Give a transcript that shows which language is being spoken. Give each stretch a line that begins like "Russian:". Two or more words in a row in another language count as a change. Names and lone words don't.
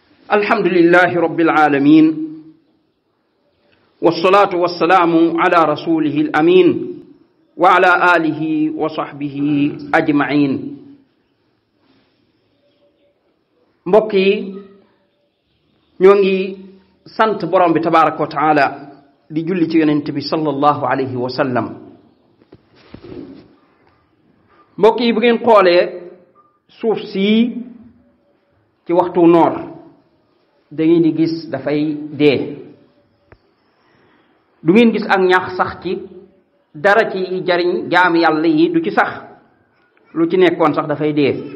Arabic: الحمد لله رب العالمين والصلاة والسلام على رسوله الأمين وعلى آله وصحبه أجمعين.
Wolof: mbokk yi ñoo ngi sant borom bi
Arabic: تبارك وتعالى
Wolof: di julli ci yonent bi
Arabic: صلى الله عليه وسلم.
Wolof: mbokk yi bu ngeen xoolee suuf si ci waxtu noor da ngeen di gis dafay dee, du ngeen gis ak ñax sax ci dara ci jariñ jaami yàlla yi du ci sax, lu ci nekkoon sax dafay dee.